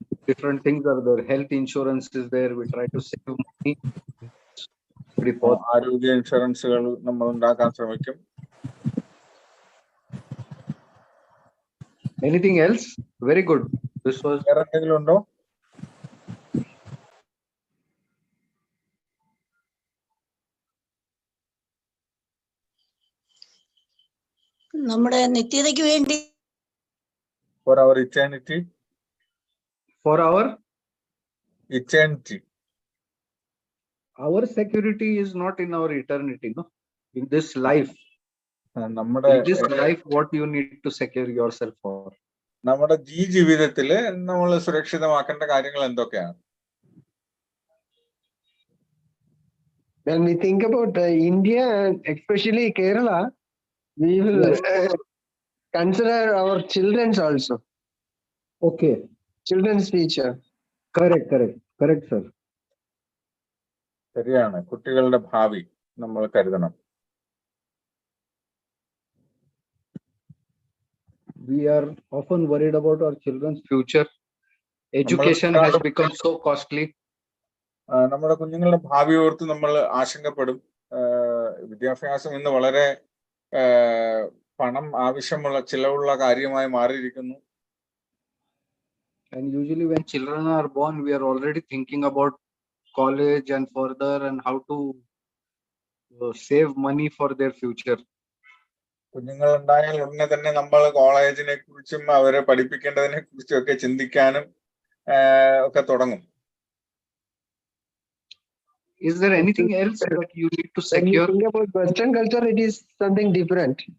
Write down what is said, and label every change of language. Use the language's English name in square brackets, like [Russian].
[English] Different things are there. Health insurance is there. We try to save money. [Malayalam] ആരോഗ്യ ഇൻഷുറൻസുകൾ നമ്മൾ ഉണ്ടാക്കാൻ ശ്രമിക്കും. [English] Anything else? Very good. This was [Malayalam] വേറെ എന്തെങ്കിലും ഉണ്ടോ? നമ്മുടെ നിത്യതയ്ക്ക് വേണ്ടി [English] For our eternity. for Eternity. our security is not in our eternity, no? In this life. [Malayalam] നമ്മുടെ [English] In this life, what you need to secure yourself for? [Malayalam] നമ്മുടെ ഈ ജീവിതത്തില് നമ്മൾ സുരക്ഷിതമാക്കേണ്ട കാര്യങ്ങൾ എന്തൊക്കെയാണ്? [English] When we think about India and especially Kerala, we will consider our children's also. Okay. Children's future. Correct, sir. [Malayalam] ശരിയാണ്, കുട്ടികളുടെ ഭാവി നമ്മൾ കരുതണം. [English] We are often worried about our children's future. Education has become so costly. [Malayalam] നമ്മുടെ കുഞ്ഞുങ്ങളുടെ ഭാവി ഓർത്ത് നമ്മൾ ആശങ്കപ്പെടും. വിദ്യാഭ്യാസം ഇന്ന് വളരെ പണം ആവശ്യമുള്ള ചിലവുള്ള കാര്യമായി മാറിയിരിക്കുന്നു. [English] And usually when children are born, we are already thinking about college and further and how to save money for their future. [Malayalam] കുഞ്ഞുങ്ങൾ ഉണ്ടായാൽ ഉടനെ തന്നെ നമ്മൾ കോളേജിനെ കുറിച്ചും അവരെ പഠിപ്പിക്കേണ്ടതിനെ കുറിച്ചും ഒക്കെ ചിന്തിക്കാനും ഒക്കെ തുടങ്ങും. [English] Is there anything else that you need to secure? When you think about Western culture, it is something different.